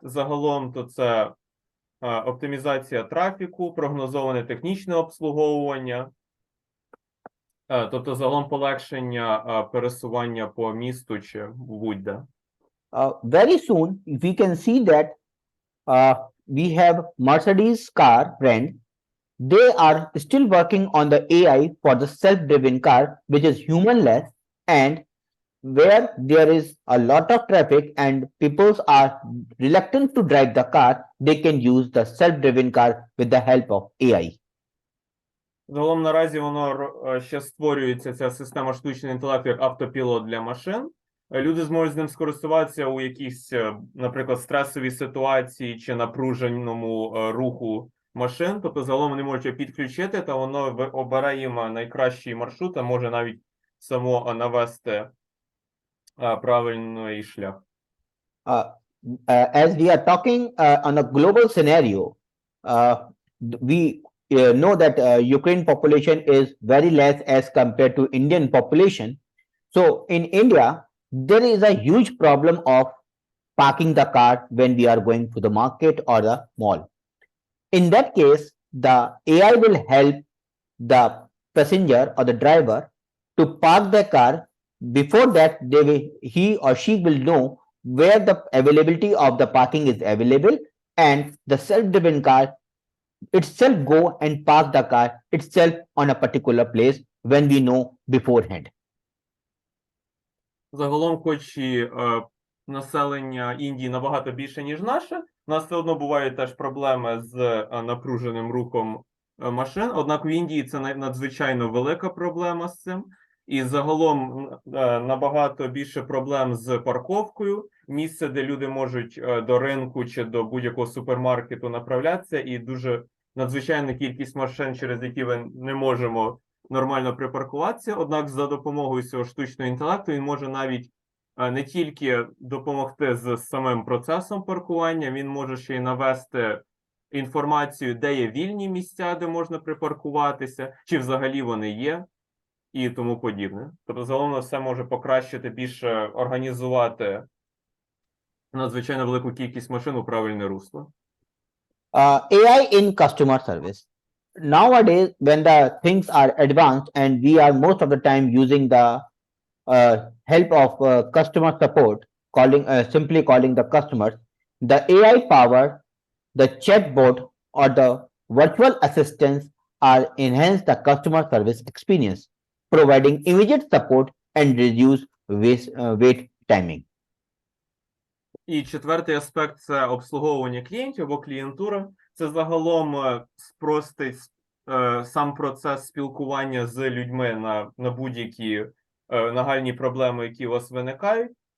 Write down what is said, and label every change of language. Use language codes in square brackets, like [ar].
[uk] Загалом то це оптимізація трафіку, прогнозоване технічне обслуговування, тобто загалом полегшення пересування по місту чи будь-де. [en] Very soon, we can see that we have Mercedes car brand. They are still working on the AI for the self-driven car, which is humanless, and where there is a lot of traffic and people are reluctant to drive the car, they can use the self-driven car with the help of AI. [uk] Загалом наразі воно ще створюється, ця система штучного інтелекту, як автопілот для машин. Люди зможуть з ним скористуватися у якійсь, наприклад, стресовій ситуації чи напруженому руху машин. Тобто загалом вони можуть підключити, та воно обере їм найкращий маршрут, а може навіть само навести правильний шлях. [en] As we are talking on a global scenario, we know that Ukraine population is very less as compared to Indian population. So in India, there is a huge problem of parking the car when we are going to the market or the mall. In that case, the AI will help the passenger or the driver to park the car. Before that, he or she will know where the availability of the parking is available, and the self-driven car itself go and park the car itself on a particular place when we know beforehand. [uk] Загалом, хоч і населення Індії набагато більше, ніж наше, у нас все одно бувають теж проблеми з напруженим рухом машин, однак в Індії це надзвичайно велика проблема з цим. І загалом набагато більше проблем з парковкою, місце, де люди можуть до ринку чи до будь-якого супермаркету направлятися, і дуже надзвичайна кількість машин, через які ми не можемо нормально припаркуватися. Однак за допомогою цього штучного інтелекту він може навіть не тільки допомогти з самим процесом паркування, він може ще й навести інформацію, де є вільні місця, де можна припаркуватися, чи взагалі вони є, і тому подібне. Тобто, загалом все може покращити, більше організувати надзвичайно велику кількість машин у правильне русло. [en] AI in customer service. Nowadays, when the things are advanced and we are most of the time using the help of customer support, simply calling the customers, the AI power the chatbot, or the virtual assistants are enhance the customer service experience, providing immediate support and reduce wait timing. [uk] І четвертий аспект це обслуговування клієнтів або клієнтура. Це загалом спростить сам процес спілкування з людьми на будь-які нагальні проблеми, які у вас виникають.